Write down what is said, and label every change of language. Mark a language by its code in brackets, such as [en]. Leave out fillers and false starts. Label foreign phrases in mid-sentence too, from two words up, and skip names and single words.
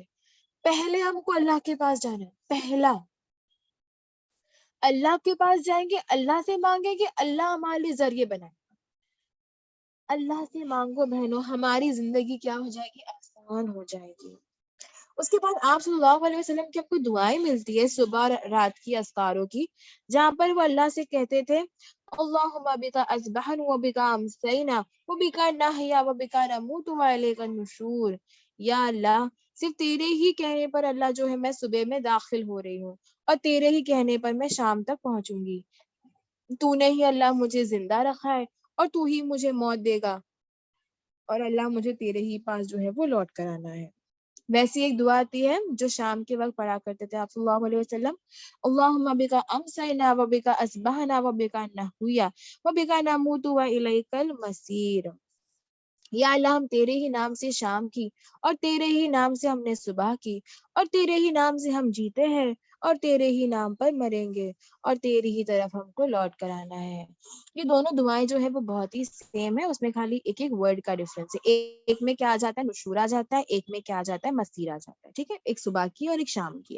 [ur] پہلے ہم کو اللہ کے پاس جانا ہے. پہلا اللہ کے پاس جائیں گے، اللہ سے مانگیں گے، اللہ ہمارے لیے ذریعے بنائے. اللہ سے مانگو بہنوں، ہماری زندگی کیا ہو جائے گی؟ آسان ہو جائے گی. اس کے بعد آپ [ar] صلی اللہ علیہ وسلم [ur] کی آپ کو دعائیں ملتی ہے صبح رات کی اذکاروں کی، جہاں پر وہ اللہ سے کہتے تھے [ar] اللہم بکا اصبحنا وبکا امسینا وبکا نحیا وبکا نموت والیک النشور. [ur] یا اللہ صرف تیرے ہی کہنے پر اللہ جو ہے میں صبح میں داخل ہو رہی ہوں، اور تیرے ہی کہنے پر میں شام تک پہنچوں گی. تو نے ہی اللہ مجھے زندہ رکھا ہے، اور تو ہی مجھے موت دے گا اور اللہ مجھے تیرے ہی پاس جو ہے وہ لوٹ کر آنا ہے۔ ویسی ایک دعا آتی ہے جو شام کے وقت پڑھا کرتے تھے آپ [ar] صلی اللہ علیہ وسلم، اللہم بکا امسینا و بکا اصبحنا و بکا نحویا و بکا نموت و الیک المصیر۔ [ur] یا اللہ ہم تیرے ہی نام سے شام کی اور تیرے ہی نام سے ہم نے صبح کی اور تیرے ہی نام سے ہم جیتے ہیں اور تیرے ہی نام پر مریں گے اور تیری ہی طرف ہم کو لوٹ کر آنا ہے۔ یہ دونوں دعائیں جو ہے وہ بہت ہی سیم ہے، اس میں خالی ایک ایک ورڈ کا ڈفرنس ہے، ایک میں کیا آ جاتا ہے نشور آ جاتا ہے، ایک میں کیا آ جاتا ہے مسیر آ جاتا ہے، ٹھیک ہے، ایک صبح کی اور ایک شام کی ہے۔